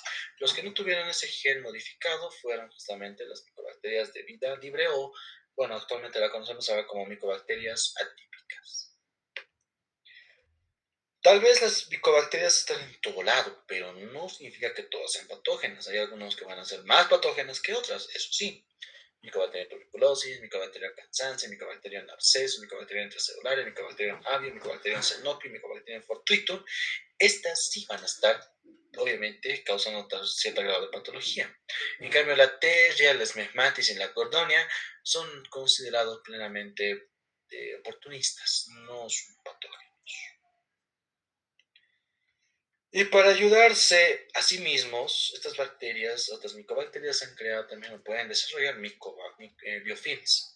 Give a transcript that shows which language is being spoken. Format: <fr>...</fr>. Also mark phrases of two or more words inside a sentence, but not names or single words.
<es>Los que no tuvieron ese gen modificado fueron justamente las micobacterias de vida libre o, bueno, actualmente la conocemos ahora como micobacterias atípicas. Tal vez las micobacterias están en todo lado, pero no significa que todas sean patógenas. Hay algunos que van a ser más patógenas que otras, eso sí. Micobacteria tuberculosis, Mycobacterium cansancio, Mycobacterium abscesso, Mycobacterium intracelular, Mycobacterium avium, Mycobacterium cenopi, Mycobacterium fortuitum. Estas sí van a estar, obviamente, causando cierto grado de patología. En cambio, la Terria, la Smegmatis y la Gordonia son considerados plenamente oportunistas, no son patógenos. Y para ayudarse a sí mismos, estas bacterias, otras micobacterias han creado también, o pueden desarrollar biofilms.</es>